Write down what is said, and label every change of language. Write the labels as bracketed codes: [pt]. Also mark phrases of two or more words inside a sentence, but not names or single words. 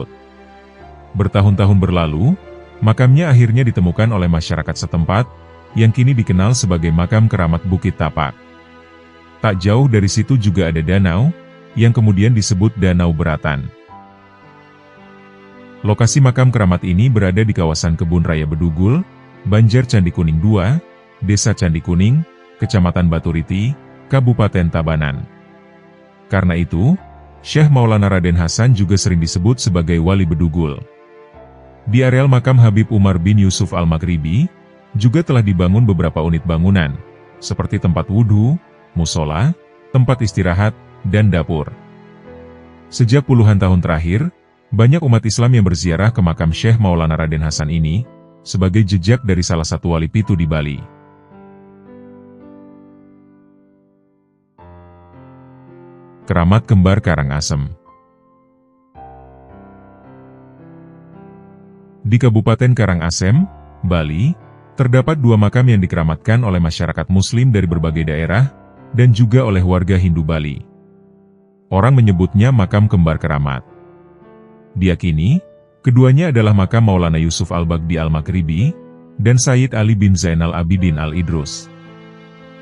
[id] Bertahun-tahun berlalu, makamnya akhirnya ditemukan oleh masyarakat setempat, yang kini dikenal sebagai makam keramat Bukit Tapak. Tak jauh dari situ juga ada danau, yang kemudian disebut Danau Beratan. Lokasi makam keramat ini berada di kawasan Kebun Raya Bedugul, Banjar Candi Kuning II, Desa Candi Kuning, Kecamatan Baturiti, Kabupaten Tabanan. Karena itu, Syekh Maulana Raden Hasan juga sering disebut sebagai Wali Bedugul. Di areal makam Habib Umar bin Yusuf Al-Maghribi, juga telah dibangun beberapa unit bangunan, seperti tempat wudhu, musola, tempat istirahat, dan dapur. Sejak puluhan tahun terakhir, banyak umat Islam yang berziarah ke makam Syekh Maulana Raden Hasan ini, sebagai jejak dari salah satu wali pitu di Bali. Keramat Kembar Karangasem. Di Kabupaten Karangasem, Bali, terdapat 2 makam yang dikeramatkan oleh masyarakat Muslim dari berbagai daerah, dan juga oleh warga Hindu Bali. Orang menyebutnya makam kembar keramat. Diyakini, keduanya adalah makam Maulana Yusuf Al-Baghdadi Al-Maghribi, dan Sayyid Ali bin Zainal Abidin Al-Idrus.